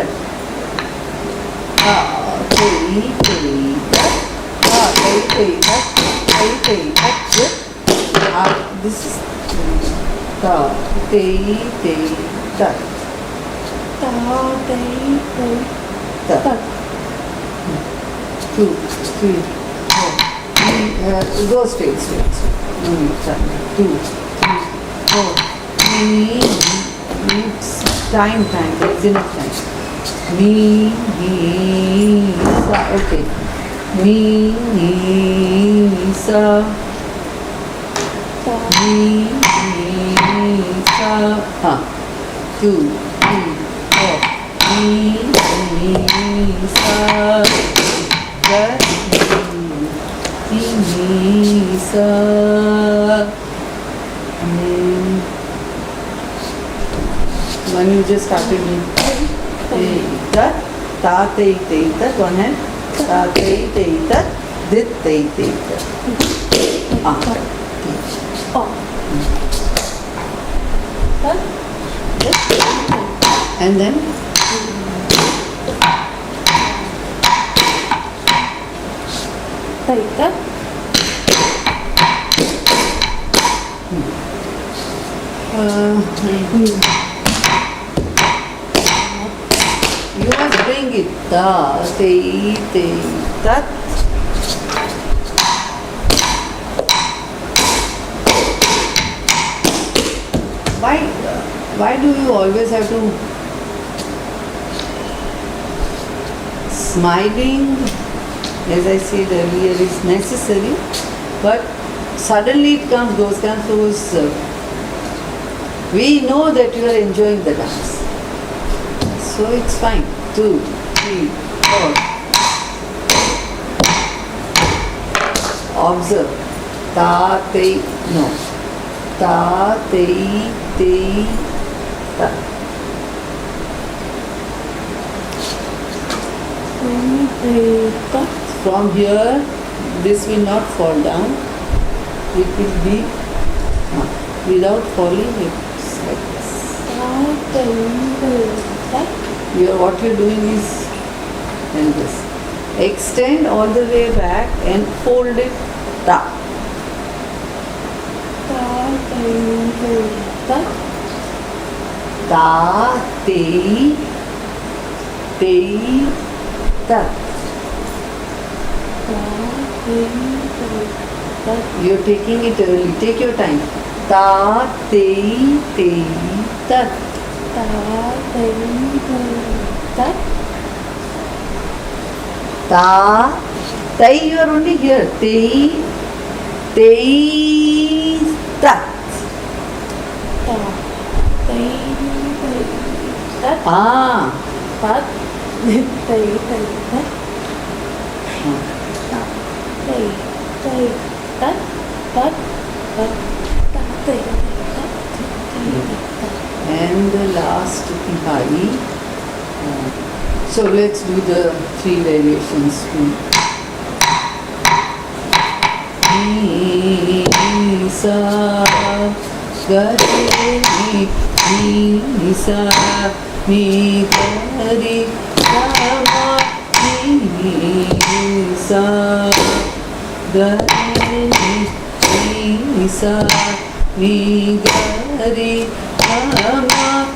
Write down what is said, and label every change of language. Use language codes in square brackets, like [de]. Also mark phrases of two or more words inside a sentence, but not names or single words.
[en] Ta, tei, teita, ta, tei, teita, tei, teita, dit. This is ta, tei, teita. Ta, tei, teita. 2, 3, 4. Go straight. No need time. 2, 3, 4. It's time. There is enough time. Mi, sa. Okay. Mi, sa. Mi, sa. 2, 3, 4. Mi, sa. Sa. When you just started me. Teita, ta, tei, teita, one hand. Ta, tei, teita, dit, tei, teita. And then Taita. You must bring it. Ta, tei, tat. Why do you always have to smiling, as I said earlier, is necessary, but suddenly it comes, those we know that you are enjoying the dance. So it's fine. 2, 3, 4. Observe. Ta, tei, no. Ta, tei, ta. Eka. From here, this will not fall down. It will be without falling. It's like this. What you're doing is like this. Extend all the way back and fold it ta. Ta, tei, tei, tat. You're taking it early. Take your time. Ta, tei, tei, tat. Ta, tei, you are only here. Tei, tei, tat. Ah. And the last tihai. So let's do the three variations. Ni sa ga re ni sa mi ga re ga ma ni sa ga re ni sa mi ga re ga ma